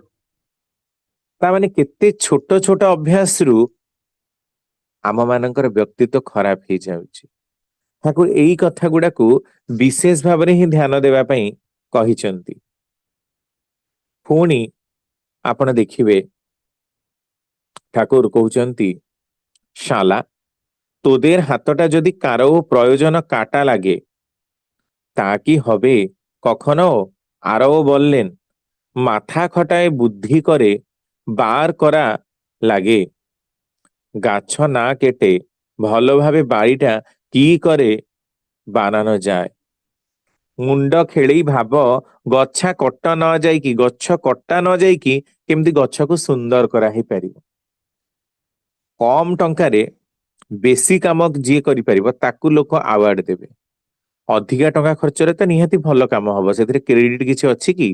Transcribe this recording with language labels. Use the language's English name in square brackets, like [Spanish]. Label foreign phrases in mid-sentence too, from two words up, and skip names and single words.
[Odia] ତା ମାନେ କେତେ ଛୋଟ ଛୋଟ ଅଭ୍ୟାସରୁ ଆମ ମାନଙ୍କର ବ୍ୟକ୍ତିତ୍ୱ ଖରାପ ହେଇଯାଉଛି। ଠାକୁର ଏଇ କଥା ଗୁଡାକୁ ବିଶେଷ ଭାବରେ ହିଁ ଧ୍ୟାନ ଦେବା ପାଇଁ କହିଛନ୍ତି। ପୁଣି ଆପଣ ଦେଖିବେ, ଠାକୁର କହୁଛନ୍ତି, [Bangla] শালা তোদের হাতটা যদি কারো প্রয়োজন কাটা লাগে তা কি হবে কখনো? আরও বললেন, মাথা খটায় বুদ্ধি করে বার করা লাগে, গাছ না কেটে ভালোভাবে বাড়িটা কি করে বানানো যায়। [Odia] ମୁଣ୍ଡ ଖେଳେଇ ଭାବ, ଗଛ କଟା ନ ଯାଇକି କେମିତି ଗଛକୁ ସୁନ୍ଦର କରାହେଇପାରିବ। କମ ଟଙ୍କାରେ ବେଶୀ କାମ ଯିଏ କରିପାରିବ ତାକୁ ଲୋକ ଆୱାର୍ଡ ଦେବେ। ଅଧିକା ଟଙ୍କା ଖର୍ଚ୍ଚରେ ତ ନିହାତି ଭଲ କାମ ହବ, ସେଥିରେ କ୍ରେଡିଟ କିଛି ଅଛି କି?